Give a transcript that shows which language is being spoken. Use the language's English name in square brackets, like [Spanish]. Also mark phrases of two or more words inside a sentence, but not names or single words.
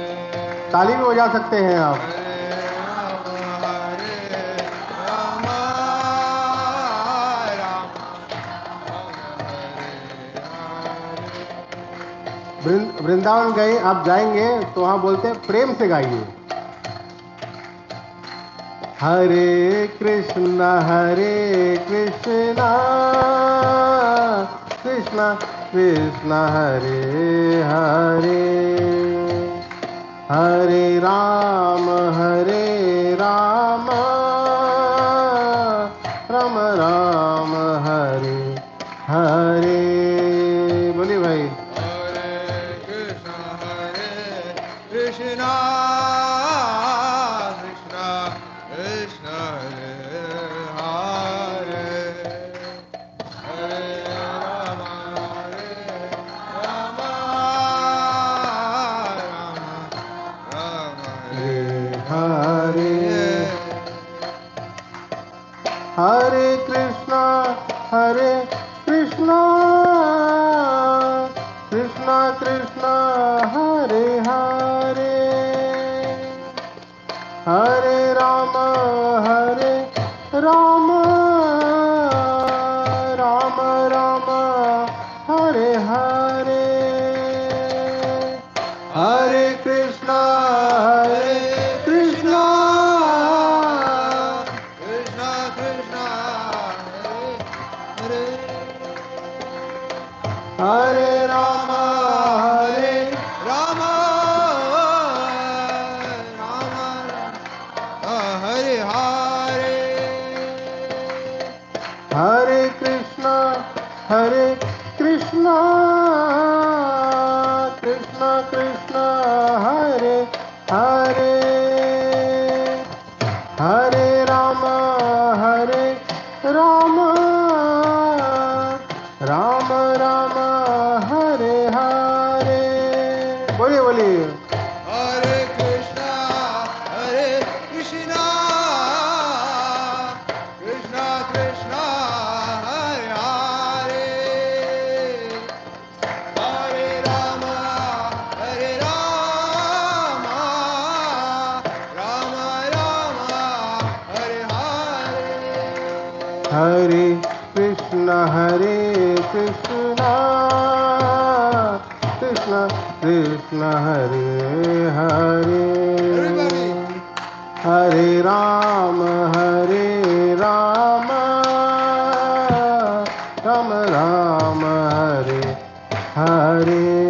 [Hindi] ताली भी बजा सकते हैं आप। [Sanskrit] हरे राम, राम हरे हरे. [Hindi] वृंदावन गए आप जाएंगे तो वहां बोलते हैं प्रेम से गाइए। [Sanskrit] हरे कृष्णा कृष्णा कृष्णा हरे हरे। हरे राम राम राम हरे हरे। [Hindi] बोलिए भाई। [Sanskrit] हरे कृष्ण, कृष्ण कृष्ण हरे हरे, हरे राम, राम राम हरे हरे. हरे कृष्णा कृष्णा कृष्णा हरे हरे। हरे राम राम राम राम हरे हरे। हरे कृष्णा कृष्ण कृष्ण कृष्ण हरे हरे राम राम राम हरे हरे. हरे कृष्णा कृष्णा कृष्णा हरे हरे। हरे राम राम राम हरे हरे। [Hindi] बोलिए बोलिए। [Sanskrit] हरे कृष्ण, कृष्ण कृष्ण, हरे हरे, हरे राम, राम राम, हरे हरे. हरे कृष्णा कृष्णा कृष्णा हरे हरे। Everybody. हरे राम राम राम हरे हरे।